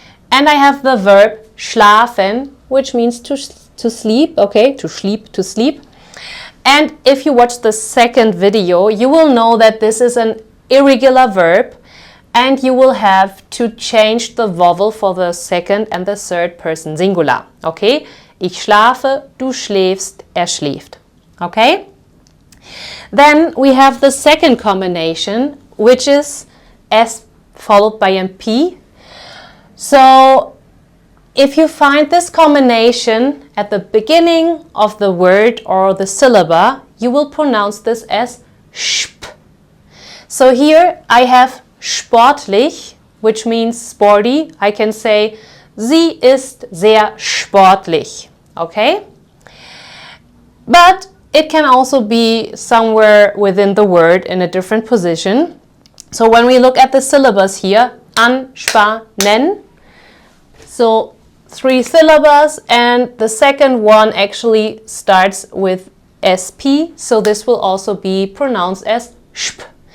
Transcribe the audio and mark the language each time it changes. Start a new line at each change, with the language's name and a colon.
English: And I have the verb schlafen, which means to sleep, okay? To sleep. And if you watch the second video, you will know that this is an irregular verb, and you will have to change the vowel for the second and the third person singular. Okay?
German: Ich schlafe, du schläfst, er schläft.
English: Okay? Then we have the second combination, which is S followed by a P. So if you find this combination at the beginning of the word or the syllable, you will pronounce this as sp. So here I have sportlich, which means sporty.
German: I can say, sie ist sehr sportlich.
English: Okay? But it can also be somewhere within the word in a different position. So when we look at the syllables here, anspannen, so 3 syllables, and the second one actually starts with SP, so this will also be pronounced as sp.